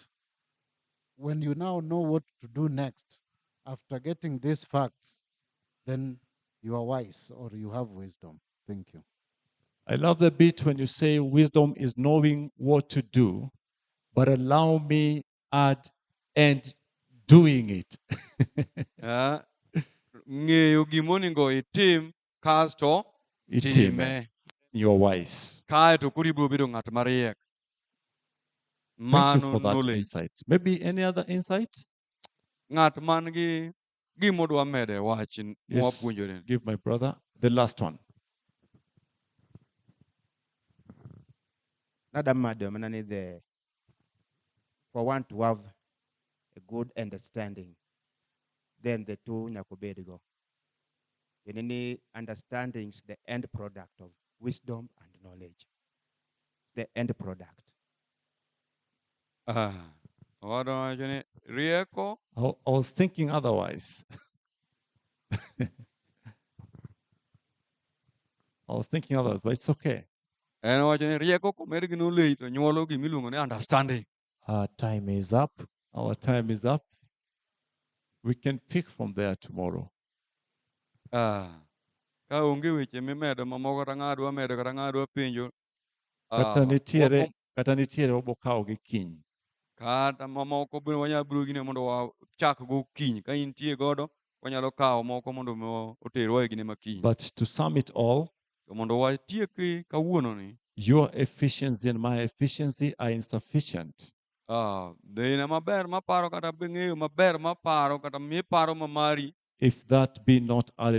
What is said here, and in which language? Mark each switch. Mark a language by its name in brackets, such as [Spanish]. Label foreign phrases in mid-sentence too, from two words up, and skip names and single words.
[English] When you now know what to do next, after getting these facts, then you are wise or you have wisdom. Thank you. I love the bit when you say wisdom is knowing what to do, but allow me add and doing it. [Luo (Kenya and Tanzania)] Ng'eyo gimonego itim kasto Itime. [English] You're wise. [Luo (Kenya and Tanzania)] kaeto koro ibiro bedo ng'at mariek. [English] Thank you [Luo (Kenya and Tanzania)] Mano [English] for that knowledge. insight. Maybe any other insight? [Luo (Kenya and Tanzania)] Ng'at man gi gimodwa medo e wach [English] Yes. [Luo (Kenya and Tanzania)] mwapuonjore. [English] Give my brother the last one. For one to have a good understanding, then the two nyakobedigo. In any understandings, the end product of wisdom and knowledge. The end product. [Luo (Kenya and Tanzania)] Owadwa wacho ni rieko [English] I was thinking otherwise. I was thinking otherwise, but it's okay. [Luo (Kenya and Tanzania)] en wacho ni rieko komed gi knowledge to nyuolo gimiluongo ni understanding. [English] Our time is up. Our time is up. We can pick from there tomorrow. [Luo (Kenya and Tanzania)] Ka onge weche mimedo mamoko kata ng'adwa medo kata ng'adwa penjo. Kata nitiere wabokawo gi kiny. Kata mamoko bende wanyalo biro gine mondo wachak go kiny. Ka intie godo wanyalo kawo moko mondo oterwa e gine ma kiny. [English] But to sum it all, [Luo (Kenya and Tanzania)] To mondo watieki kawuono ni. [English] your efficiency and my efficiency are insufficient. [Luo (Kenya and Tanzania)] Dhina maber maparo kata ng'eyo maber maparo kata miparo ma mari. [English] If that be not added